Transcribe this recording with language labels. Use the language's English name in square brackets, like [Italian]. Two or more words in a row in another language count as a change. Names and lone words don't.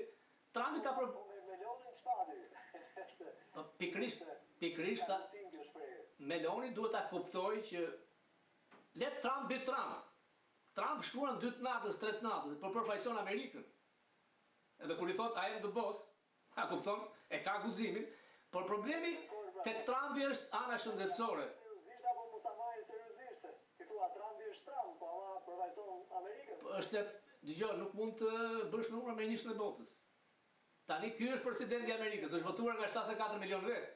[Albanian] Trumpi ka Po me Melonin ç'pati? Pikrisht Meloni duhet ta kuptojë që [English] let Trump [Albanian] bëj Trump. Trump shkruan 2 natës, 3 natës, por përfaqëson Amerikën. Edhe kur i thot [English] I am the boss, [Albanian] a kupton? E ka guximin, por problemi tek Trumpi është ana shëndetësore. Seriozisht apo mos ta marrin seriozisht se ti thua Trumpi është Trump, po ama përfaqëson Amerikën. Është, dëgjoj, nuk mund të bësh numër me njështën e botës. Tani ky është presidenti i Amerikës, është votuar nga 74 milion vetë.